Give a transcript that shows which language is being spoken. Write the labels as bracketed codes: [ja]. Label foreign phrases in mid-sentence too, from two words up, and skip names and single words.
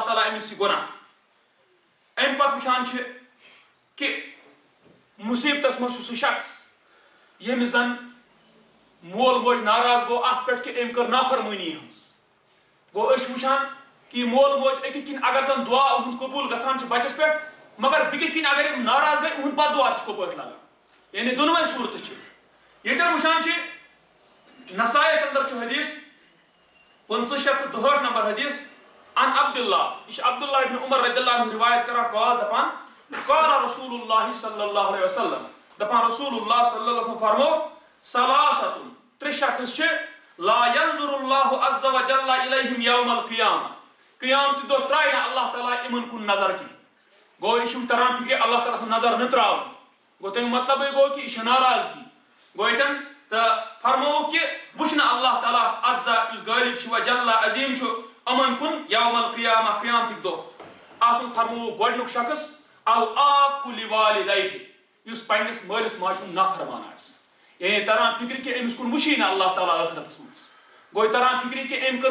[ks] تعالیٰ أمِس یہِ گۄناہ اَمہِ پتہٕ وٕچھان چھِ کہِ مُصیبتس منٛز چھُ سُہ شخص ییٚمِس زن مول موج ناراض گوٚو اتھ پٮ۪ٹھ کہِ أمۍ کٔر نافرمٲنی ہٕنٛز گوٚو أسۍ چھِ وٕچھان کہِ مول موج أکِس کِنۍ اگر زن دعا اُہُنٛد قبوٗل گژھان چھُ بچس پٮ۪ٹھ مگر بیٚکِس کِنۍ اگر یِم ناراض گٔے اُہُنٛد پتہٕ دعا تہِ چھُ کوپٲٹھۍ لگان یعنی دۄنوے صوٗرتہٕ چھِ ییٚتٮ۪ن وٕچھان چھِ نسائیس انٛدر چھُ حدیٖث 562 نمبر حدیٖث [ar] عن عبداللہ [ks] یہِ چھُ عبداللہ ابن عمر [ar] رضی اللہ عنہ [ks] رِوایت کران قال دپان [ar] قال رسول اللہ صلی اللہ علیہ وسلم [ks] دپان [ar] رسول اللہ صلی اللہ علیہ وسلم [ks] فرمو ثلاثۃ ترٛےٚ شخص چھِ [ar] لا ينظر اللہ عز وجل الیہم یوم القیامہ [ks] قیامتہِ دۄہ ترٛایہِ نہٕ اللہ تعالیٰ یِمن کُن نظر کینٛہہ گوٚو یہِ چھُ تران فکرِ اللہ تعالیٰ سُنٛد نظر نہٕ تراوُن گوٚو تمیُک مطلبٕے گوٚو کہِ یہِ چھِ ناراضگی گوٚو ییٚتٮ۪ن تہٕ فرمووُکھ کہِ وٕچھِ نہٕ اللہ تعالیٰ عزا یُس غٲلب چھُ وجل عظیٖم چھُ یِمن کُن [ar] یوم القیامہ [ks] قیامتٕکۍ دۄہ اتھ منٛز فرمووُکھ گۄڈنیُک شخص [ar] العاقُ لِوالِدیہِ [ks] یُس پننِس مٲلِس ماجہِ ہُنٛد نافرمان آسہِ یعنی تران فکرِ کہِ أمِس کُن وٕچھی نہٕ اللہ تعالیٰ ٲخرتس منٛز گوٚو تران فکرِ کہِ أمۍ